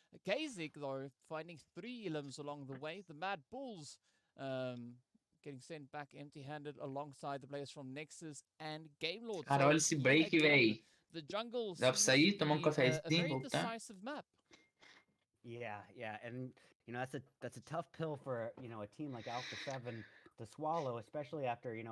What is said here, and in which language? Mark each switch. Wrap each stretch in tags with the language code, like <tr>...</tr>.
<en>Kazik, though, finding 3 elims along the way. The MADBULLS getting sent back empty-handed alongside the players from Nexus and Game Lord.</en> <pt>Cara, olha esse break, véi. Dá pra sair, tomar um cafezinho, voltar?</pt> <en>Yeah, and you know that's a tough pill for a team like Alpha 7 to swallow, especially after</en>